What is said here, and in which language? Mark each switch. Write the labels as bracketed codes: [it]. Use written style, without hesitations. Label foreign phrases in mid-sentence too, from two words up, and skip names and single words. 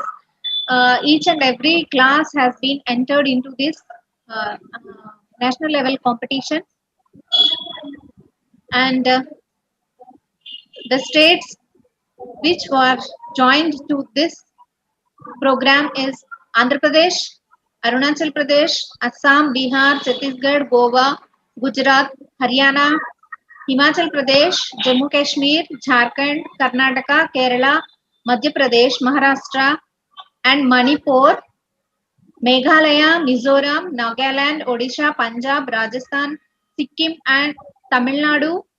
[en] Each and every class has been entered into this national level competition. And the states which were joined to this program is Andhra Pradesh, Arunachal Pradesh, Assam, Bihar, Chhattisgarh, Goa, Gujarat, Haryana, Himachal Pradesh, Jammu Kashmir, Jharkhand, Karnataka, Kerala, Madhya Pradesh, Maharashtra, and Manipur, Meghalaya, Mizoram, Nagaland, Odisha, Punjab, Rajasthan, Sikkim, and Tamil Nadu.